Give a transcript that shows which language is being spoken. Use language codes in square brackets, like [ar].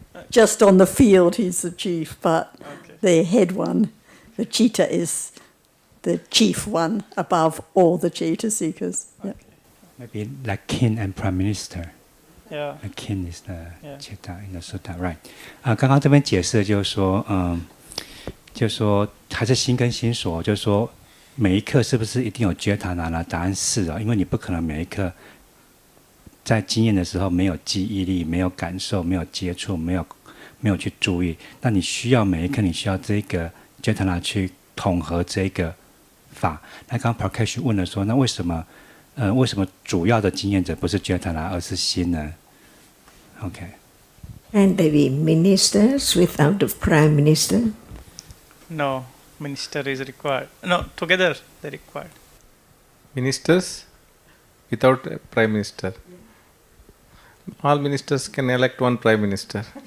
[en] Just on the field, he's the chief, but the head one, the cheetah, is the chief one above all the cheetah seekers. Yeah. Maybe like king and prime minister. Yeah. The king is the Chitta in the Sutta, right? [zh] 刚刚这边解释就是说，就是说还是心跟心所，就是说每一刻是不是一定有觉察呢？答案是啊，因为你不可能每一刻在经验的时候没有记忆力、没有感受、没有接触、没有去注意，那你需要每一刻，你需要这个觉察去统合这个法。那刚刚 Prakash 问了说，那为什么主要的经验者不是觉察而是心呢？ [en] Okay. And they be ministers without the prime minister? No, minister is required. No, together they required. Ministers without a prime minister. All ministers can elect one prime minister.